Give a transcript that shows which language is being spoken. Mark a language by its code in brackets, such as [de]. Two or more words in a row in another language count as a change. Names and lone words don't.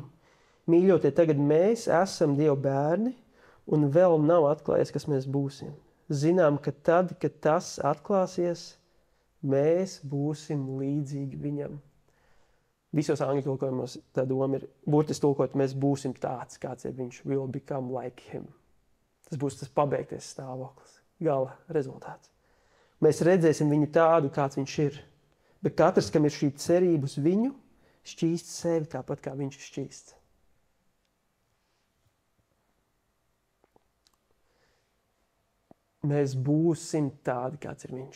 [lv] Mīļotie, tagad mēs esam Dieva bērni un vēl nav atklājies, kas mēs būsim. Zinām, ka tad, kad tas atklāsies, mēs būsim līdzīgi viņam. Visos angļu tulkojumos tā doma ir, burtiski tulkot, mēs būsim tāds, kāds ir viņš, [en] will become like him. [lv] Tas būs tas pabeigties stāvoklis, gala rezultāts. Mēs redzēsim viņu tādu, kāds viņš ir. Bet katrs, kam ir šī cerība uz viņu, šķīst sevi tāpat, kā viņš ir šķīsts. Mēs būsim tādi, kāds ir viņš.